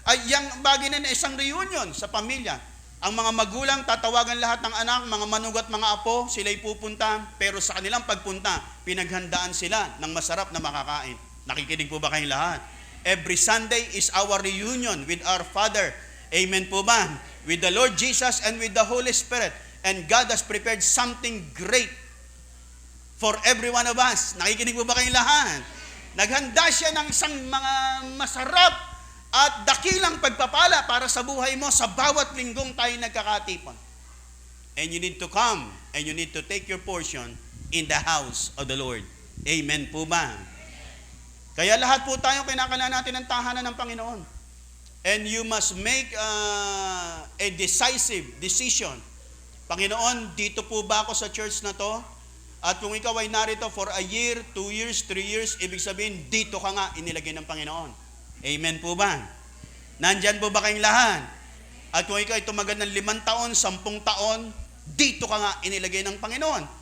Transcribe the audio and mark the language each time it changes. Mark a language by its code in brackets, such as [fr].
[tl] Yang bagay na isang reunion sa pamilya. Ang mga magulang, tatawagan lahat ng anak, mga manugat, mga apo, sila'y pupunta. Pero sa kanilang pagpunta, pinaghandaan sila ng masarap na makakain. Nakikinig po ba kayong lahat? [en] Every Sunday is our reunion with our Father. [tl] Amen po ba? [en] With the Lord Jesus and with the Holy Spirit. And God has prepared something great for every one of us. [tl] Nakikinig po ba kayong lahat? Naghanda siya ng isang mga masarap at dakilang pagpapala para sa buhay mo sa bawat linggong tayo nagkakatipon. [en] And you need to come and you need to take your portion in the house of the Lord. [tl] Amen po ba? Kaya lahat po tayo kinakailangan natin ng tahanan ng Panginoon. [en] And you must make a decisive decision. [tl] Panginoon, dito po ba ako sa church na to? At kung ikaw ay narito [en] for a year, 2 years, 3 years, [tl] ibig sabihin, dito ka nga inilagay ng Panginoon. Amen po ba? Nandyan po ba kayong lahat? At kung ikaw ay tumagal ng 5 taon, 10 taon, dito ka nga inilagay ng Panginoon.